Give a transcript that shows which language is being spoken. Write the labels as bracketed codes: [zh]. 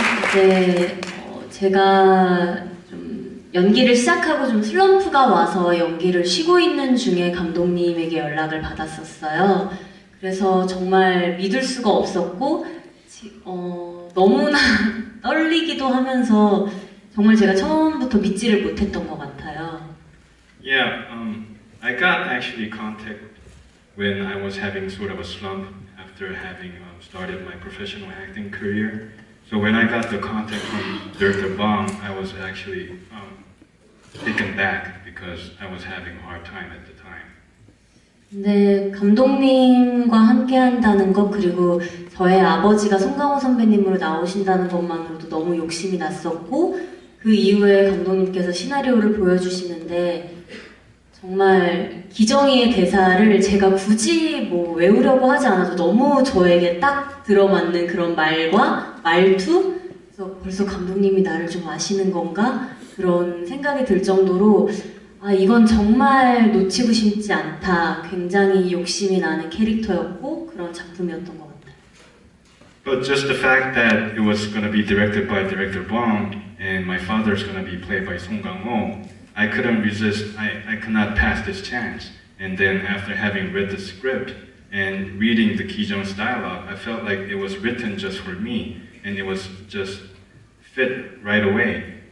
[ko] 저는 제가 좀 연기를 시작하고 좀 슬럼프가 와서 연기를 쉬고 있는 중에 감독님에게 연락을 받았었어요. 그래서 정말 믿을 수가 없었고 너무나 떨리기도 하면서 정말 제가 처음부터 믿지를 못했던 것 같아요. [en] Yeah, I got actually contact when I was having sort of a slump after having started my professional acting career. So when I got the contact from Director Bong, I was actually taken back because I was having a hard time at the time. [ko] 근데 감독님과 함께 한다는 것, 그리고 저의 아버지가 송강호 선배님으로 나오신다는 것만으로도 너무 욕심이 났었고, 그 이후에 감독님께서 시나리오를 보여주시는데 정말 기정이의 대사를 제가 굳이 외우려고 하지 않아도 너무 저에게 딱 들어맞는 그런 말과 말투, 그래서 벌써 감독님이 나를 좀 아시는 건가? 그런 생각이 들 정도로 이건 정말 놓치고 싶지 않다. 굉장히 욕심이 나는 캐릭터였고 그런 작품이었던 것 같아요. [en] But just the fact that it was going to be directed by Director Bong and my father's going to be played by Song Kang-ho, I couldn't resist. I could not pass this chance. And then after having read the script and reading the Ki Jung's dialogue, I felt like it was written just for me, and it was just fit right away.